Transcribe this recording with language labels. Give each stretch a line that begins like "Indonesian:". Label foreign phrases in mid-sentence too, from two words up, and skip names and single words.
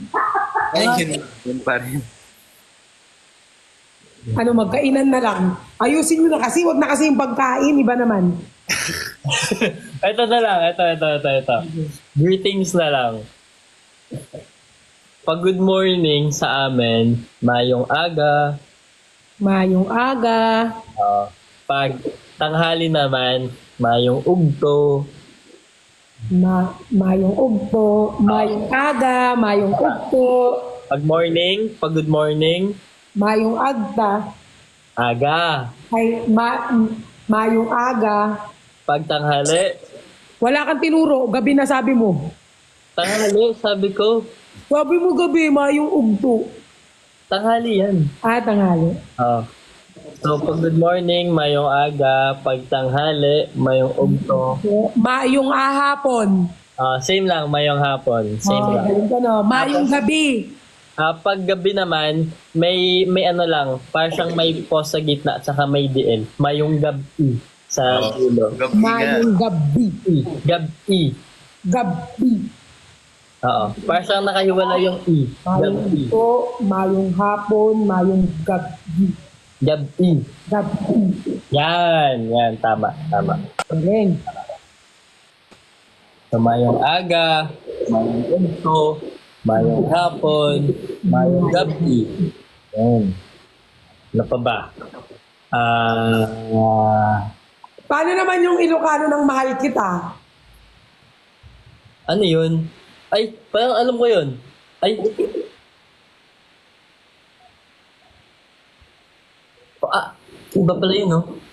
Filipino: Ay, yun pa rin. Ano, magkainan na lang. Ayusin nyo na kasi, wag na kasi yung pagkain, iba naman. Ito na lang. Ito. Greetings na lang. Pag
English: good morning
Filipino: sa amin,
Hiligaynon: mayong aga. Mayong aga.
Filipino: Pag tanghali naman,
Hiligaynon: mayong ugto. Mayong ugpo. Mayong aga. Mayong ugpo.
Filipino: Pag
English: good morning,
Hiligaynon: Mayong agta. aga. Ay, mayong aga.
Filipino: Pag tanghali, Wala kang tinuro, gabi na sabi mo. tanghali, sabi ko, Sabi mo gabi,
Hiligaynon: mayong ugto.
Filipino: tanghali yan. Tanghali. So, pag
English: good morning,
Hiligaynon: mayong aga.
Filipino: Pag tanghali,
Hiligaynon: mayong ugto. Mayong ahapon.
Filipino: Same lang,
Hiligaynon: mayong hapon.
Filipino: Same lang. Galing ka, no?
Hiligaynon: Mayong gabi.
Filipino: Pag gabi naman, may ano lang, parang may pause sa gitna at saka may DL.
Hiligaynon: Mayong gabi
Filipino: sa dulo. Gabi nga.
Hiligaynon: Mayong gabi.
Filipino: Gabi. Gabi. Oo. Parang nakahiwala yung I.
Hiligaynon: Mayong
Filipino: Gabi.
Hiligaynon: ito, mayong hapon, mayong gabi.
Filipino: Gabi. Gabi. Yan. Tama. Galing.
Hiligaynon: So, mayong aga, mayong ugto, mayong hapon, mayong gabi.
Filipino: Yan. Ano pa ba? Paano naman yung Ilocano ng mahal kita? Ano yun? Ay, parang alam ko yun. Ay. Iba pala yun, no?